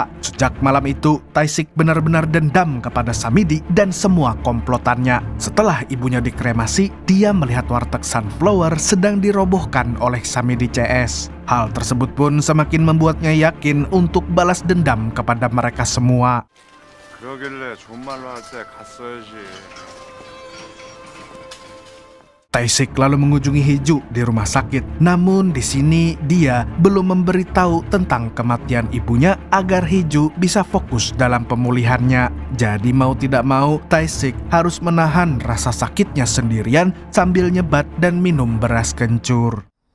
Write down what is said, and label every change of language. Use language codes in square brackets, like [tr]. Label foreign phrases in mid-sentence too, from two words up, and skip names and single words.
[id] Sejak malam itu, Tae-sik benar-benar dendam kepada Samidi dan semua komplotannya. Setelah ibunya dikremasi, dia melihat warteg Sunflower sedang dirobohkan oleh Samidi CS. Hal tersebut pun semakin membuatnya yakin untuk balas dendam kepada mereka semua. [ko] 그러길래 좋은 말로 할 때 갔어야지. [id] Tae-sik lalu mengunjungi Hiju di rumah sakit. Namun di sini dia belum memberitahu tentang kematian ibunya agar Hiju bisa fokus dalam pemulihannya. Jadi mau tidak mau, Tae-sik harus menahan rasa sakitnya sendirian sambil nyebat dan minum beras kencur.